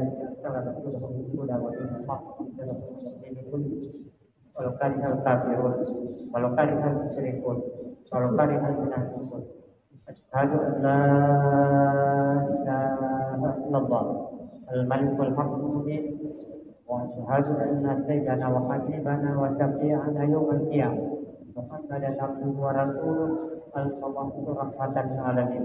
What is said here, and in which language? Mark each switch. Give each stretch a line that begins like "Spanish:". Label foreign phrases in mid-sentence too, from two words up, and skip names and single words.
Arabic: ولو كره الكافرون، ولو كره المشركون، ولو كره المنافقون. أشهد أن لا إله إلا الله الملك الحق المبين، وأشهد أن سيدنا وحبيبنا وشفيعنا يوم القيامة محمدا عبده ورسوله المبعوث رحمة للعالمين.